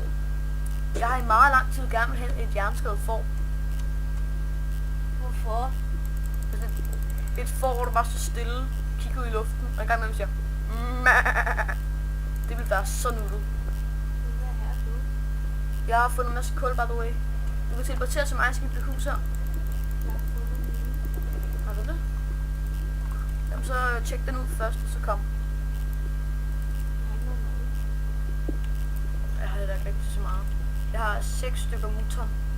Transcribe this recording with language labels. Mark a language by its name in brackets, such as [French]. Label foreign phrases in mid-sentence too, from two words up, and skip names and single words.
[Danish] Jeg har i meget lang tid gerne vil have et jernskadet får. Hvorfor? Altså, et får, hvor du bare så stille, kigger ud i luften, og en gang imellem siger, Mæh. Det ville være så nuttet. Hvad er du? Jeg har fundet en masse kul, [English] by the way. [Danish] Du kan teleportere til mig, så kan vi bygge hus her. Jeg har fundet mine. Har du det? Jamen så tjek den ud først, og så kom. Jeg har ikke noget mad. Jeg har heller ikke rigtig så meget. Jeg har 6 stykker muton.